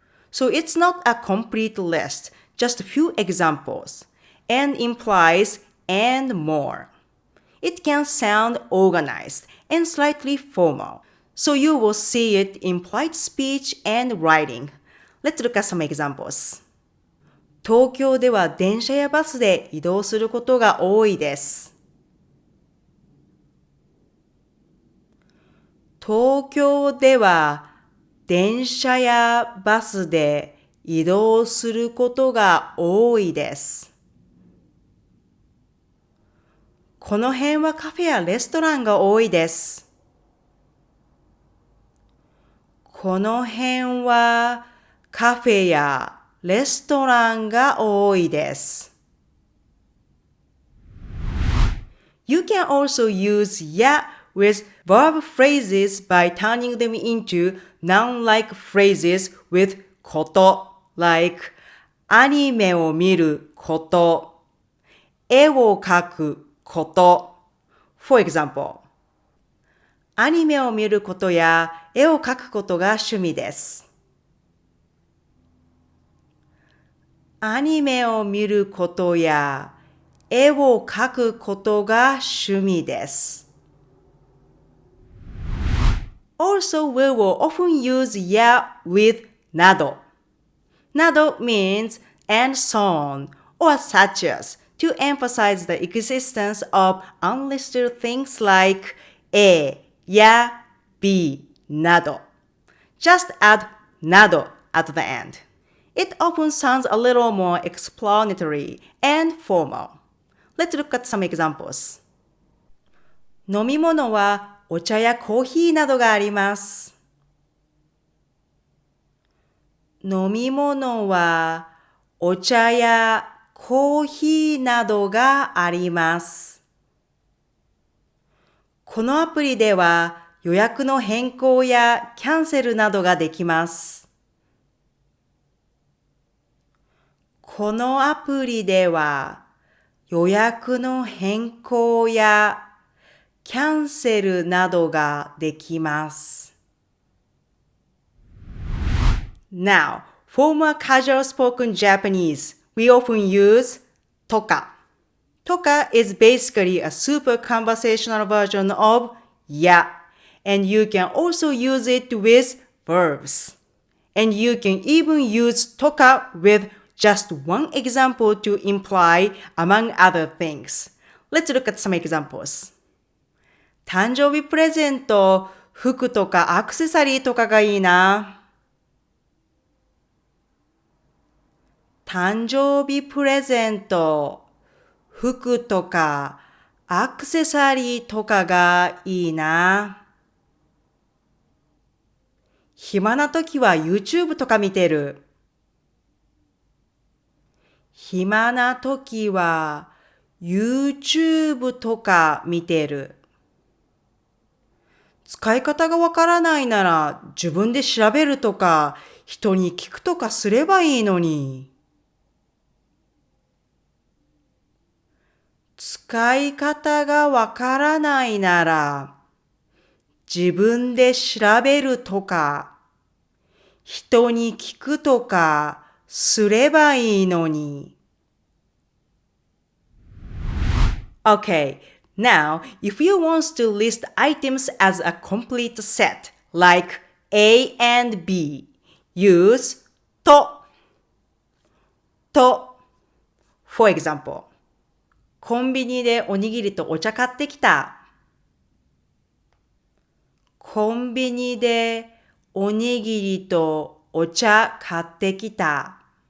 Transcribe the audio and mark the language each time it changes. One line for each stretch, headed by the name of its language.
English: So it's not a complete list, just a few examples, and implies and more. It can sound organized and slightly formal, so you will see it in implied speech and writing. Let's look at some examples.
Japanese: 東京では電車やバスで移動することが多いです。東京では電車やバスで移動することが多いです。この辺はカフェやレストランが多いです。この辺はカフェやレストランが多いです。
English: You can also use ya with verb phrases by turning them into noun-like phrases with koto, like
Japanese: アニメを見ること、絵を描くこと。
English: For example,
Japanese: アニメを見ることや絵を描くことが趣味です。アニメを見ることや絵を描くことが趣味です。
English: Also, we will often use ya with nado. Nado means and so on or such as to emphasize the existence of unlisted things like A, ya, B, nado. Just add nado at the end.It often sounds a little more explanatory and formal. Let's look at some examples.
Japanese: 飲み物はお茶やコーヒーなどがあります。飲み物はお茶やコーヒーなどがあります。このアプリでは予約の変更やキャンセルなどができます。このアプリでは予約の変更やキャンセルなどができます。
English: Now, for more casual spoken Japanese, we often use toka. Toka is basically a super conversational version of ya, and you can also use it with verbs. And you can even use toka with just one example to imply, among other things. Let's look at some examples.
Japanese: 誕生日プレゼント、服とかアクセサリーとかがいいな。誕生日プレゼント、服とかアクセサリーとかがいいな。暇な時は YouTube とか見てる。暇な時は YouTube とか見てる。使い方がわからないなら自分で調べるとか人に聞くとかすればいいのに。使い方がわからないなら自分で調べるとか人に聞くとかすればいいのに。
English: Okay, Now, if you want to list items as a complete set, like A and B, use to. For example,
Japanese: コンビニでおにぎりとお茶買ってきた。コンビニでおにぎりとお茶買ってきた。